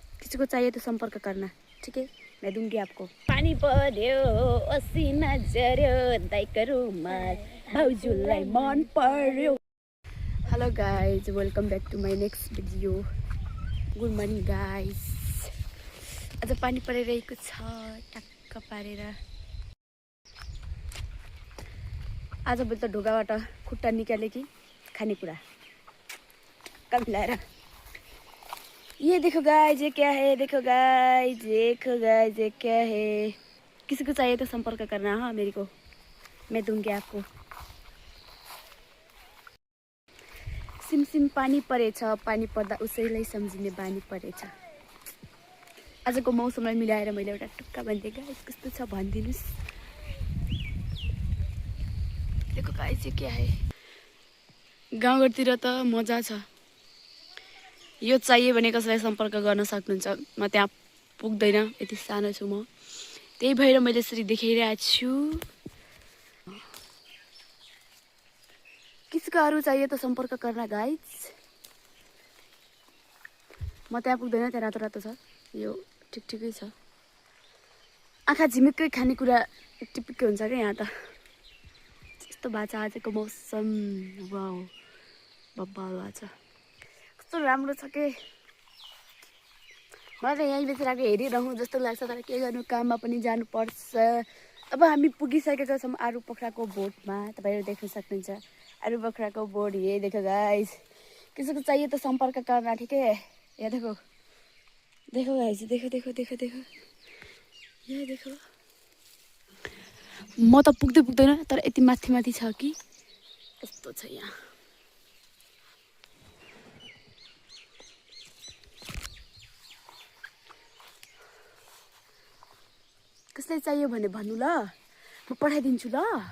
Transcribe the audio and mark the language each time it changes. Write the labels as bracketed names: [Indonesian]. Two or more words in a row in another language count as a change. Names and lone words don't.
[Hindi] किसी को चाहिए तो संपर्क करना, ठीक है? मैं दूंगी आपको। [Nepali] पानी पर्यो असिना झर्यो दाइको रुमाल भाउजूलाई मन पर्यो। [English] Hello guys, welcome back to my next video. Good morning guys. [Nepali] आज पानी परिरहेको छ टक्क पारेर। आज भोलि त ढोकाबाट खुट्टा निकाले कि खानेकुरा कम मिलाएर। [Hindi] ये देखो गाइज, ये क्या है? देखो गाइज, देखो गाइज, ये क्या है? किसी को चाहिए तो संपर्क करना, हाँ मेरे को, मैं दूंगी आपको। [Nepali] सिमसिम पानी परेछ, पानी पर्दा उसैलाई सम्झिने बानी परेछ। आजको मौसमलाई मिलाएर मैले एउटा टुक्का भनिदिएँ गाइज, कस्तो छ भनिदिनुहोस्। [Hindi] देखो गाइज, ये क्या है? [Nepali] गाउँघरतिर त मजा छ। यो चाहिए भने कसैलाई सम्पर्क गर्न सक्नुहुन्छ। म त्यहाँ पुग्दैन, यति सानो छु म, त्यही भएर मैले यसरी देखाइरहेको छु। [Hindi] किसको अरू चाहिए तो संपर्क करना गाइज। [Nepali] म त्यहाँ पुग्दैन, त्यहाँ रातो रातो छ, यो ठिक ठिकै छ। आँखा झिमिक्कै खानेकुरा टिपिक्कै हुन्छ क्या यहाँ त। यस्तो भएको छ आजको मौसम, वाउ बब्बाल भएको छ। कस्तो राम्रो छ के। मलाई त यहीँ बेचिरहेको हेरिरहँ जस्तो लाग्छ, तर के गर्नु, काममा पनि जानुपर्छ। अब हामी पुगिसकेका छौँ आरू पोखराको बोटमा। तपाईँहरू देख्न सक्नुहुन्छ आरू पोखराको बोट। [Hindi] ये देखो गाइज, किसी को चाहिए तो संपर्क करना, ठीक है? ये देखो, देखो गाइज, देखो देखो देखो देखो, यहाँ देखो। [Nepali] म त पुग्दै पुग्दैन, तर यति माथि माथि छ कि कस्तो छ यहाँ। कसलाई चाहियो भने भन्नु ल, म पठाइदिन्छु ल।